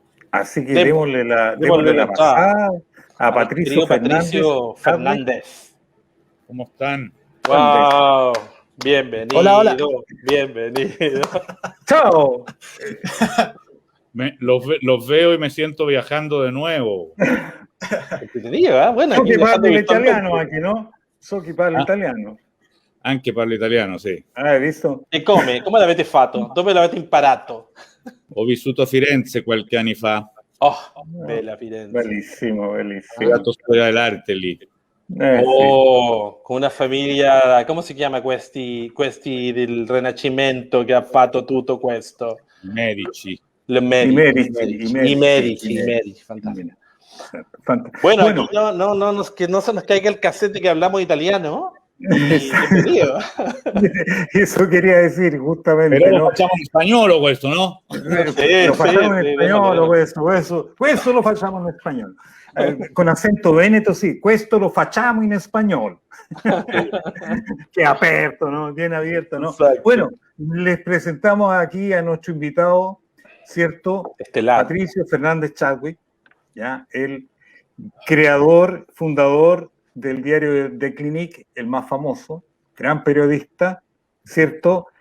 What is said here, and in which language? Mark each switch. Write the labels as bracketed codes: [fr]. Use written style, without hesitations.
[es] Así que démosle la pasada a Patricio Fernández. ¿Cómo están? Wow. Bienvenido. Hola. Bienvenido. ¡Chao! Los veo y me siento viajando de nuevo. Entretenido, ¿eh? Bueno, [it] So che parli l'italiano anche, no? So che parli italiano. Anche parlo italiano, sì. Hai visto? E come? Come l'avete fatto? Dove l'avete imparato? Ho vissuto a Firenze qualche anni fa. Oh, bella Firenze. Bellissimo. Ho studiato storia dell'arte lì. Sì. Con una famiglia, come si chiama questi del Rinascimento che ha fatto tutto questo? Medici. I medici, fantastico. [es] Bueno, que no se nos caiga el cassette que hablamos italiano. Bienvenido. Eso quería decir, justamente. [it] Pero lo facciamo in spagnolo questo, no? Lo facciamo in spagnolo, questo lo facciamo in spagnolo. [es] Con acento veneto, sí, [it] questo lo facciamo in spagnolo. [es] Qué aperto, ¿no? Bien abierto, ¿no? Exacto. Bueno, les presentamos aquí a nuestro invitado, ¿cierto? Estelar. Patricio Fernández Chadwick, ¿ya? El creador, fundador del diario The Clinic, el más famoso, gran periodista, ¿cierto?